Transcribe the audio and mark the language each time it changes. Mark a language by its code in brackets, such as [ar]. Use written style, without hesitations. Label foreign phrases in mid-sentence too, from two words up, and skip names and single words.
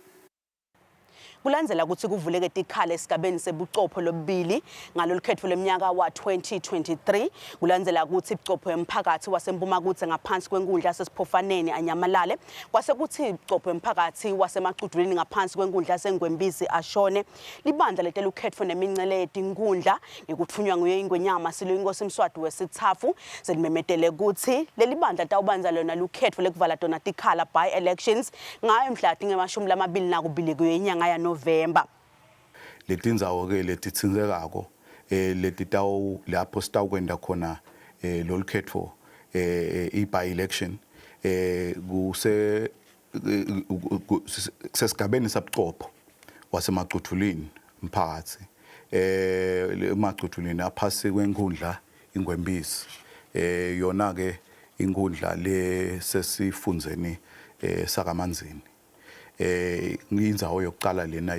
[ss] Kulandzela ukuthi kuvuleke tikhala esigabeni sebuchopho lobubili ngalolukhetho leminyaka wa-2023 kulandzela ukuthi ibuchopho emphakathi wasempumakuthe ngaphansi kwenkundla yasesiphofaneni anyamalale kwase kuthi ibuchopho emphakathi wasemacudulini ngaphansi kwenkundla yaseNgwembisi ashone. Libandla letelukhetho nemingcele yetinkundla ngikuthunywa nguye ingwenyama Silo inkosi Mswati wesithafu selimemetele ukuthi leli bandla tawubanza lona lukhetho lekuvala tona tikhala [en] by elections [ss] ngayo mhla tingemashumi kwenyanga ya November. Letindzawo ke letitsinzekako letitawu lapho sitawukwenda khona lolukhetho [en] by election [ss] kusesigabeni sabuchopho wasemacudulini mphakathi emacudulini aphasi kwenkundla iNgwembisi yona ke inkundla lesesifundzeni sakaManzini ngiyindzawo yokuqala lena